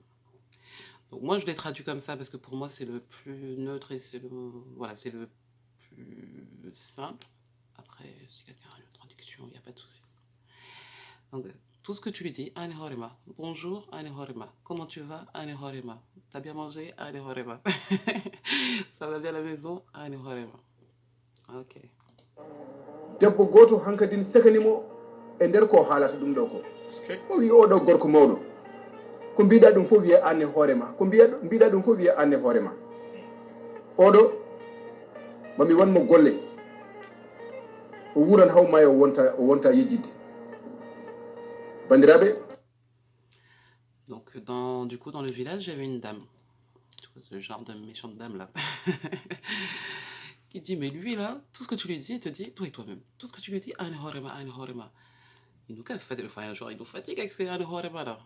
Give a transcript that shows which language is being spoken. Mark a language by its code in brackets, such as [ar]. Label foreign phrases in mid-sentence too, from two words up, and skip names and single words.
[fr] Donc moi, je l'ai traduit comme ça parce que pour moi, c'est le plus neutre et c'est le plus simple. Après, si quelqu'un a une traduction, il n'y a pas de souci. Donc, tout ce que tu lui dis, [ff] Anne Horema. [fr] Bonjour, [ff] Anne Horema. [fr] Comment tu vas, [ff] Anne Horema? [fr] T'as bien mangé, [ff] Anne Horema. [fr] Ça va bien à la maison, [ff] Anne Horema. [fr] Ok. [ff] debbo goto hankadin sekanimo e nder ko haalata ɗum ɗo ko o wi oɗo gorko mawɗo ko mbiɗa ɗum fof wiye anne hoorema ko mbiɗa ɗum fof wiye anne hoorema oɗo mami wanmo golle o wuran hawma o wonta yejjidde bandiraɓe. [fr] Donc, du coup, dans le village, j'avais une dame. Tu vois, ce genre de méchante dame là. Qui dit, mais lui là, tout ce que tu lui dis, il te dit, toi et toi-même. Tout ce que tu lui dis, [ff] Anne Horema, Anne Horema. [fr] Il nous fatigue, enfin, genre, il nous fatigue avec ces [ff] Anne Horema [fr] là.